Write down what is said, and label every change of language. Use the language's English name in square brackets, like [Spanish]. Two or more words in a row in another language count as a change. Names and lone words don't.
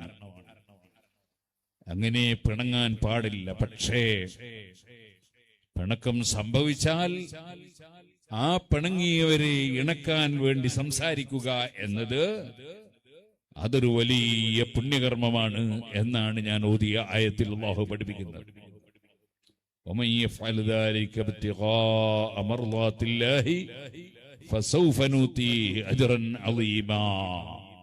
[Malayalam] അങ്ങനെ പിണങ്ങാൻ പാടില്ല. പക്ഷേ പിണക്കം സംഭവിച്ചാൽ ആ പിണങ്ങിയവരെ ഇണക്കാൻ വേണ്ടി സംസാരിക്കുക എന്നത് അതൊരു വലിയ പുണ്യകർമ്മമാണ് എന്നാണ് ഞാൻ ഓതിയ ആയത്തിൽ അല്ലാഹു പഠിപ്പിക്കുന്നത്. [Arabic] ومن يفعل ذلك ابتغاء مرضات الله فسوف نؤتيه أجرا عظيما.